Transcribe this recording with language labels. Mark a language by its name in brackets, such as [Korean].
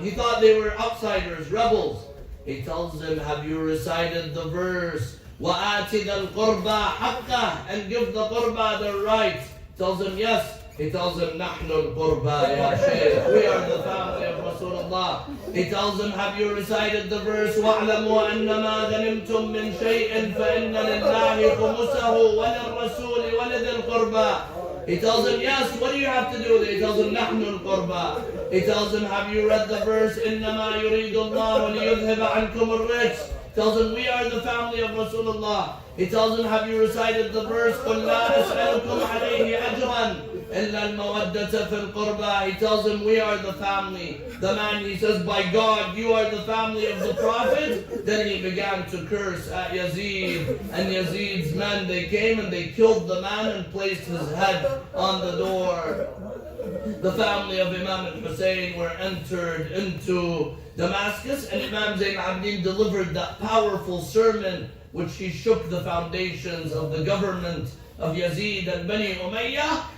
[English] He thought they were outsiders, rebels. He tells him, have you recited the verse, [Arabic] وَآتِ ذَا الْقُرْبَى حَقَّهُ, [English] and give the qurba the right? He tells him, yes. He tells him, [Arabic] نَحْنُ الْقُرْبَى يَا شَيْخ, [English] we are the family of Rasulullah. He tells him, have you recited the verse, [Arabic] وَاعْلَمُوا أَنَّمَا غَنِمْتُم مِّن شَيْءٍ فَإِنَّ لِلَّهِ خُمُسَهُ وَلِلرَّسُولِ وَلِذِي الْقُرْبَى. [English] He tells him, yes, what do you have to do with it? He tells him, [Arabic] نَحْنُ الْقُرْبَى. [English] He tells him, have you read the verse, [Arabic] إِنَّمَا يُرِيدُ اللَّهُ لِيُذْهِبَ عَنْكُمُ الرِّجْسَ? [English] Tells him, we are the family of Rasulullah. He tells him, have you recited the verse, [Arabic] قُلْ لَا أَسْأَلُكُمْ عَلَيْهِ أَجْرًا إِلَّا الْمَوَدَّةَ فِي الْقُرْبَى. [English] He tells him, we are the family. The man, he says, by God, you are the family of the Prophet. Then he began to curse at Yazid. And Yazid's men, they came and they killed the man and placed his head on the door. The family of Imam al-Hussein were entered into Damascus, and Imam Zayn al-Abidin delivered that powerful sermon which he shook the foundations of the government of Yazid and Bani Umayyah.